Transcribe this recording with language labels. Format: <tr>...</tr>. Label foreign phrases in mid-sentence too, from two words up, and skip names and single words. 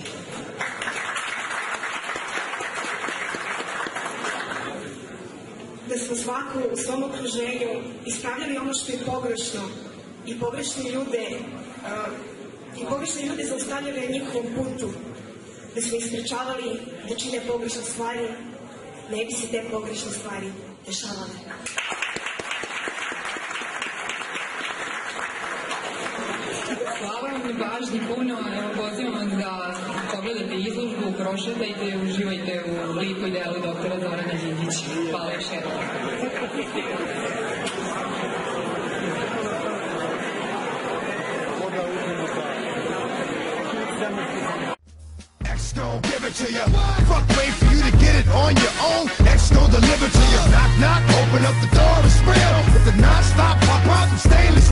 <sr>da smo svako u svom okruženju ispravljali ono što je pogrešno i pogrešne ljude zaustavljali na njihovom putu, da smo ih sprečavali da čine pogrešne stvari, ne bi se te pogrešne stvari dešavale. Hvala vam na pažnji puno, pozivam vas da pogledate izložbu, prošetajte i uživajte u liku i delu doktora Zorana Đinđića. Hvala još jednom.</sr> <en>X gon' give it to ya. Fuck, wait for you to get it on your own. X gon' deliver to ya. Knock, knock, open up the door, it's real. With the non-stop pop out and stainless.</en>